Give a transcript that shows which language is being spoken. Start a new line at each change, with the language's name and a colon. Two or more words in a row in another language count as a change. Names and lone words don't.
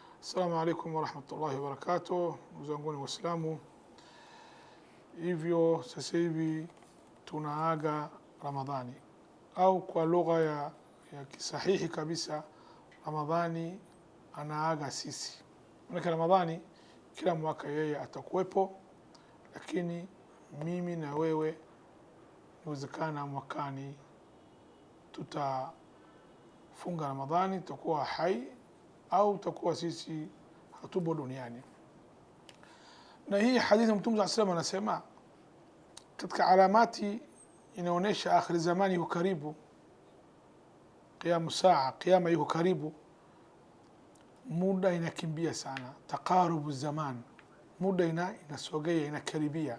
Arabic: السلام عليكم ورحمة الله وبركاته.
Swahili: Ndugu zangu Waislamu, hivyo sasa hivi tunaaga Ramadhani, au kwa lugha ya kisahihi kabisa, Ramadhani anaaga sisi. Maana Ramadhani kila mwaka yeye atakuwepo, lakini mimi na wewe inawezekana mwakani tutafunga Ramadhani, tutakuwa hai au tutakuwa sisi hatupo duniani. Na hii hadithi Mtume
Arabic: صلى الله عليه وسلم
Swahili: anasema katika alamati inaonesha akhir zamani yuko karibu,
Arabic: قيام الساعة,
Swahili: qiyama yuko karibu, muda inakimbia sana,
Arabic: تقارب الزمان,
Swahili: muda inasogea, inakaribia.